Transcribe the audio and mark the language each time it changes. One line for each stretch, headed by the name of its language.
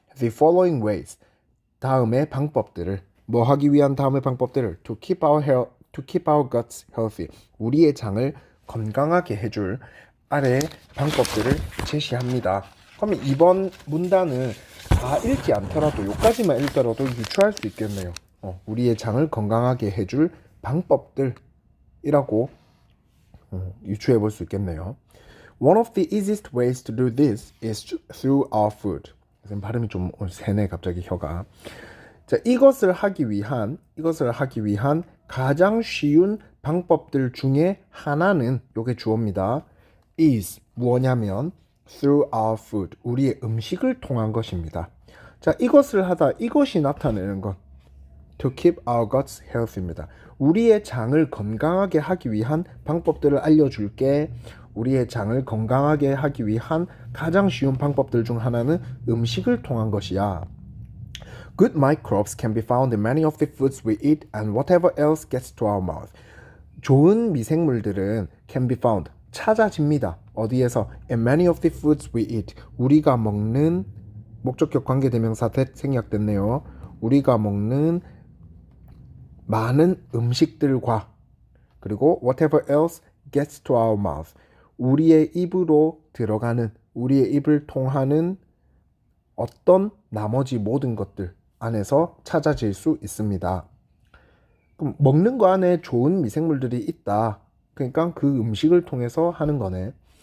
English: The following ways
Korean: 다음의 방법들을 뭐 하기 위한 다음의 방법들을
English: to keep our guts healthy
Korean: 우리의 장을 건강하게 해줄 아래의 방법들을 제시합니다. 그러면 이번 문단은 다 읽지 않더라도 요까지만 읽더라도 유추할 수 있겠네요. 우리의 장을 건강하게 해줄 방법들이라고 유추해 볼 수 있겠네요.
English: One of the easiest ways to do this is through our food.
Korean: 발음이 좀 세네 갑자기 혀가. 자, 이것을 하기 위한 가장 쉬운 방법들 중에 하나는 요게 주어입니다.
English: is
Korean: 뭐냐면
English: through our food
Korean: 우리의 음식을 통한 것입니다. 자, 이것을 하다 이것이 나타내는 것
English: to keep our guts healthy입니다.
Korean: 우리의 장을 건강하게 하기 위한 방법들을 알려줄게. 우리의 장을 건강하게 하기 위한 가장 쉬운 방법들 중 하나는 음식을 통한 것이야.
English: Good microbes can be found in many of the foods we eat and whatever else gets to our mouth.
Korean: 좋은 미생물들은
English: can be found,
Korean: 찾아집니다. 어디에서?
English: In many of the foods we eat.
Korean: 우리가 먹는 목적격 관계대명사 that 생략됐네요. 우리가 먹는 많은 음식들과 그리고
English: whatever else gets to our mouth.
Korean: 우리의 입으로 들어가는 우리의 입을 통하는 어떤 나머지 모든 것들 안에서 찾아질 수 있습니다. 그럼 먹는 거 안에 좋은 미생물들이 있다. 그러니까 그 음식을 통해서 하는 거네.